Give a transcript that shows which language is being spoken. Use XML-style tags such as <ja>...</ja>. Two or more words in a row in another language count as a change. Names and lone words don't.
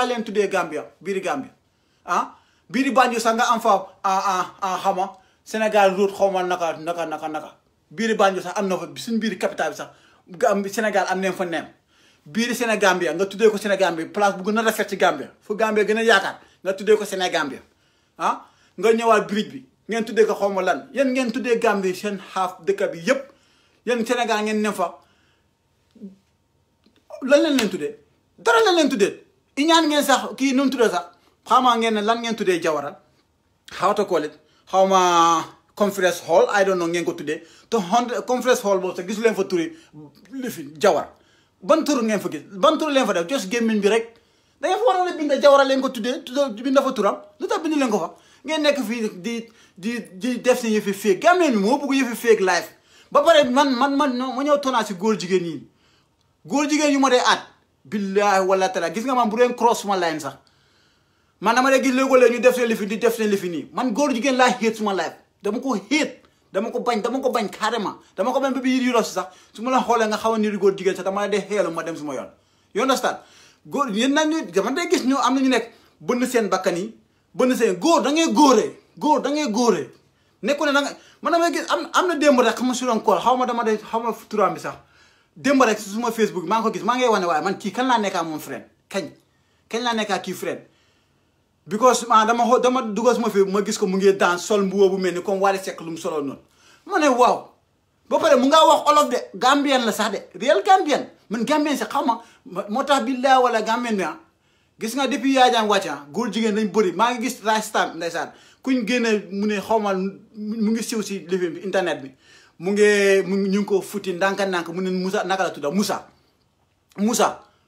<wo>leen tuddee Gambia biiri Gambia ah biiri Banjul sax nga am fa xama Sénégal route xaw ma naka biiri Banjul sax am na fa suñ biiri capital bi sax Sénégal am nañ fa neem biiri Sénégambia nga tuddee ko Sénégambia place bu gën a rafet ci Gambia fu Gambia gën a yaakaar nga tuddee ko Sénégambia ah nga ñëwaat bridge bi ngeen tuddee ko xaw ma lan yéen ngeen tuddee Gambie seen xaaf dëkk bi yépp yéen Sénégal ngeen ne fa lan leen tuddee dara lan leen tuddee iñaan ngeen sax kii nu mu tuddee sax xawma ngeen ne lan ngeen tuddee Jawara</wo> <en>how to call it</en> <wo>xaw ma</wo> <en>conference hall I don't know</en> <wo>ngeen ko tuddee te</wo> <en>conference hall</en> <wo>boobu sax gisu leen fa turi li fi Jawara ban tur ngeen fa gis ban tur leen fa def jos gémmiñ bi rek da ngeen fa waroon a bind Jawara leen ko tuddee bind fa turam lu tax bind leen ko fa ngeen nekk fii di def si yëfi fake Gambien bi moo bëgg yëfi fake life ba pare man ma ñëw tonaa si góor jigéen yi góor jigéen yu ma dee aat billahi wala taala gis nga man bu deen cross suma line sax man dama dee gis léegoo-léeg ñu def seen lifi di def seen lifi nii man góor jigéen laa xéet suma life dama ko xéet dama ko bañ carrément dama ko bañ ba biir Europe si sax su ma la xoolee nga xaw a niru góor jigéen sax dama la dee xeelu ma dem suma yoon</wo> <en>you understand</en> <wo>góor yéen nag ñu dama dee gis ñu am na ñu nekk bënn seen bakkan yi bënn seen góor da ngay góoree nekku ne da nga man damay gis am na démb rek xam ma suroon kool xaw ma turam bi sax démb rek si suma Facebook maa ngi ko gis maa ngi wane waaye man kii kan laa nekkaa moom friend kañ laa nekkaa kii</wo> <en>friend because</en> <wo>dama dugal suma fi ma gis ko mu ngi dans sol mbuba bu mel ni comme Wally Seck lu mu soloon noonu ma ne waaw ba pare mu ngaa wax olof de Gambien la sax de réel Gambien man Gambien si xam ma moo tax billahi wala Gambien bi gis nga depuis Yaya Jammeh wàcc góor jigéen dañ bëri maa ngi gis rastam ndeysaan kuñ génne mu ne xaw ma mu ngi siw si lifin bi internet bi ñu ngi ko futti ndànk mu ne Moussa naka la tudda Moussa</wo>